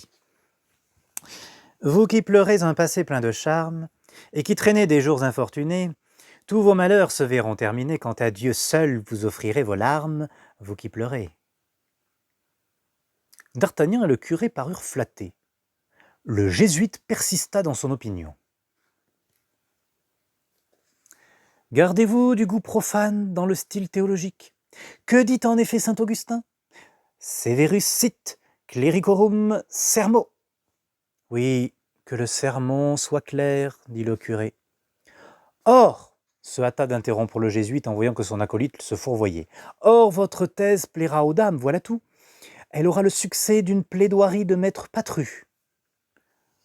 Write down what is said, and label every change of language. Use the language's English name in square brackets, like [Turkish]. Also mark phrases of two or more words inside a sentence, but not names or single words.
[French] Vous qui pleurez un passé plein de charme, et qui traînez des jours infortunés, tous vos malheurs se verront terminés quand à Dieu seul vous offrirez vos larmes, vous qui pleurez. D'Artagnan et le curé parurent flattés. Le jésuite persista dans son opinion. Gardez-vous du goût profane dans le style théologique. Que dit en effet saint Augustin ? [Latin] Severus sit clericorum sermo. [French] Oui, que le sermon soit clair, dit le curé. Or, se hâta d'interrompre le jésuite en voyant que son acolyte se fourvoyait. Or, votre thèse plaira aux dames, voilà tout. Elle aura le succès d'une plaidoirie de maître Patru.